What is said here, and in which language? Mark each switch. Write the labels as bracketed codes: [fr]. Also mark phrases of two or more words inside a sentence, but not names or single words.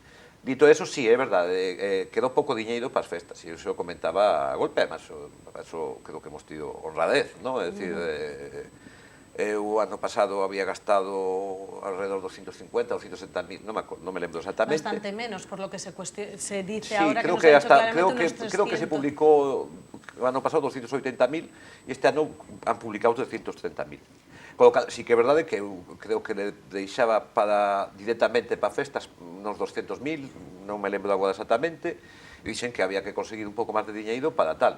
[gl] Dito eso, sí, é verdade, quedou pouco diñeiro para as festas, e iso comentaba a Golpe, además, [es] eso creo que hemos [gl] tido honradez, non? É dicir, eu ano pasado había gastado [es] alrededor de [gl] 250 ou 170.000, non me lembro exactamente. [es] Bastante menos, por lo que se dice sí, ahora, que nos ha dicho claramente unos 300. [gl] Creo que se publicou o ano pasado 280.000 e este ano han publicado 330.000. [es] Con lo cal, [gl] sí que é verdade que eu creo que le deixaba directamente para festas uns 200.000, non me lembro agora exactamente, e dixen que había que conseguir un pouco máis de diñeiro para tal.